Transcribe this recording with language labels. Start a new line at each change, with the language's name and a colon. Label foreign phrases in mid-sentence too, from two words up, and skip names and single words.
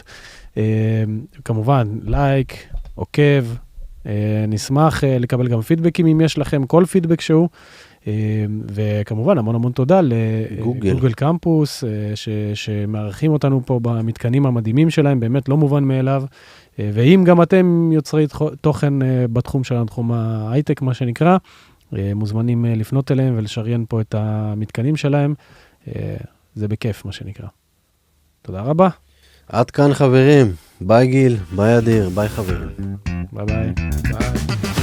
Hebrew: כמובן, לייק, עוקב, נשמח לקבל גם פידבקים אם יש לכם, כל פידבק שהוא, וכמובן, המון תודה לגוגל קמפוס, שמארחים אותנו פה במתקנים המדהימים שלהם, באמת לא מובן מאליו, ואם גם אתם יוצרי תוכן בתחום שלנו, תחום ההייטק, מה שנקרא, מוזמנים לפנות אליהם ולשריין פה את המתקנים שלהם. זה בכיף, מה שנקרא. תודה רבה. עד כאן חברים. ביי גיל, ביי אדיר, ביי חברים.
English: bye bye. ביי.